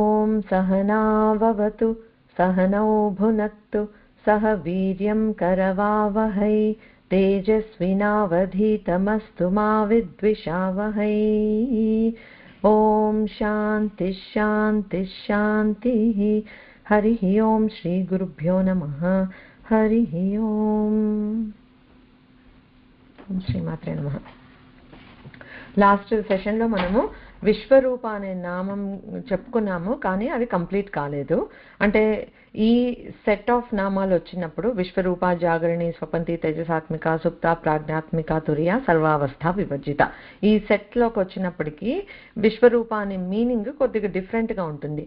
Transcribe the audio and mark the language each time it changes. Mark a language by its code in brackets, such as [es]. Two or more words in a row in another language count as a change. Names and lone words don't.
[sa] सहनाववतु सहनौ भुनक्तु सह वीर्यं करवावहै तेजस्विनावधीतमस्तु मा विद्विषावहै। ॐ शान्तिः शान्तिः शान्तिः। हरिः ओं श्री गुरुभ्यो नमः। हरिः ओं। श्रीमात्रे नमः। [en] last session [te] మనము విశ్వరూప అనే నామం చెప్పుకున్నాము, కానీ అది కంప్లీట్ కాలేదు. అంటే ఈ [en] set of [te] నామాలు వచ్చినప్పుడు విశ్వరూప, జాగరణి, స్వపంతి, తేజసాత్మిక, సుప్త, ప్రాజ్ఞాత్మిక, తురియ, సర్వావస్థ విభజిత, ఈ సెట్లోకి వచ్చినప్పటికీ విశ్వరూప అనే మీనింగ్ కొద్దిగా డిఫరెంట్గా ఉంటుంది.